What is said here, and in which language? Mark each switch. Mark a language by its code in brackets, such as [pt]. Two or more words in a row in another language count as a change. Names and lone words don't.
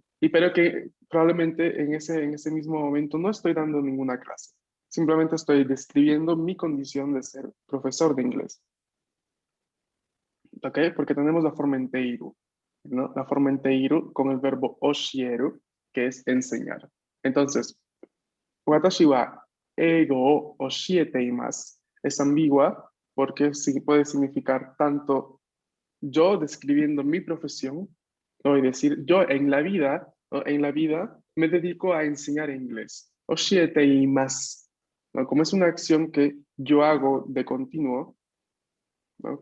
[es] Y pero que probablemente en ese mismo momento no estoy dando ninguna clase. Simplemente estoy describiendo mi condición de ser profesor de inglés. ¿Ok? Porque tenemos la forma en teiru, ¿no? La forma en teiru con el verbo oshieru, que es enseñar. Entonces, [ja] 私は英語を教えています [es] es ambigua porque sí puede significar tanto yo describiendo mi profesión, ¿no? Y decir, yo en la vida, ¿no? En la vida me dedico a enseñar inglés. Oshiete y más, ¿no? Como es una acción que yo hago de continuo, ¿no?